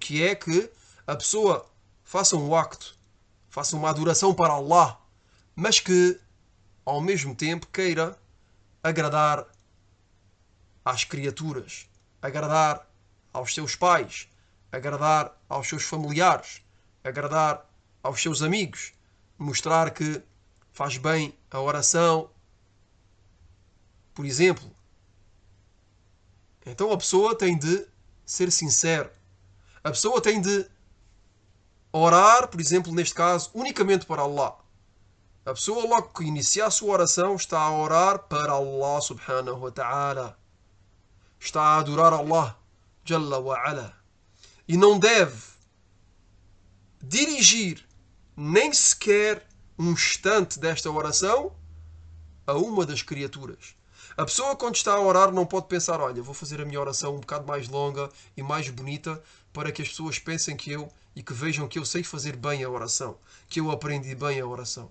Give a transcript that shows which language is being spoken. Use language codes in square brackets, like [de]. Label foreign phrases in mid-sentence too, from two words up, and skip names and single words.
[pt] que é que a pessoa faça um acto, faça uma adoração para Allah, mas que ao mesmo tempo queira agradar às criaturas, agradar aos seus pais, agradar aos seus familiares, agradar aos seus amigos, mostrar que faz bem a oração, por exemplo. Então a pessoa tem de ser sincera. A pessoa tem de orar, por exemplo, neste caso, unicamente para Allah. A pessoa logo que inicia a sua oração está a orar para Allah [ar] سبحانه وتعالى. [pt] Está a adorar Allah [ar] جل وعلا. [pt] E não deve dirigir nem sequer um instante desta oração a uma das criaturas. A pessoa, quando está a orar, não pode pensar: olha, vou fazer a minha oração um bocado mais longa e mais bonita para que as pessoas pensem que eu e que vejam que eu sei fazer bem a oração, que eu aprendi bem a oração.